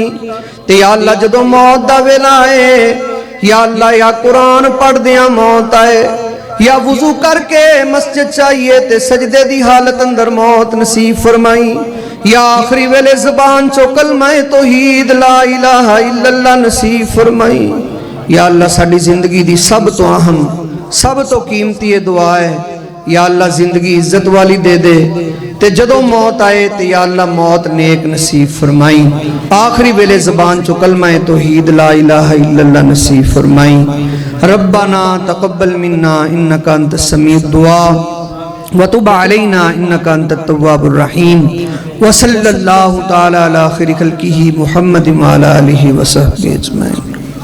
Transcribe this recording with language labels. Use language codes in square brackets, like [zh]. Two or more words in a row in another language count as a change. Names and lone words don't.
[pa] تے یا اللہ جدوں موت دا ویلا آئے، یا اللہ یا قرآن پڑھدیاں موت آئے، یا وضو کرکے مسجد چاہیے تے سجدے دی حالت اندر موت نصیب فرمائی. یا آخری ویلے زبان چو کلمہ توحید [ar] لا إله إلا الله [pa] نصیب فرمائی. یا اللہ ساڈی زندگی دی سب تو اہم سب تو قیمتی ایہ دعا ہے، یا اللہ زندگی عزت والی دے دے، تے جدوں موت آئے تو یا اللہ موت نیک نصیب فرمائی. آخری ویلے زبان چو کلمہ توحید [ar] لا إله إلا الله [pa] نصیب فرمائی. [ar] ربنا تقبل منا إنك أنت السميع الدعاء وتب علينا إنك أنت التواب الرحيم. وصلى الله تعالى على خير خلقه محمد وعلى آله وصحبه أجمعين.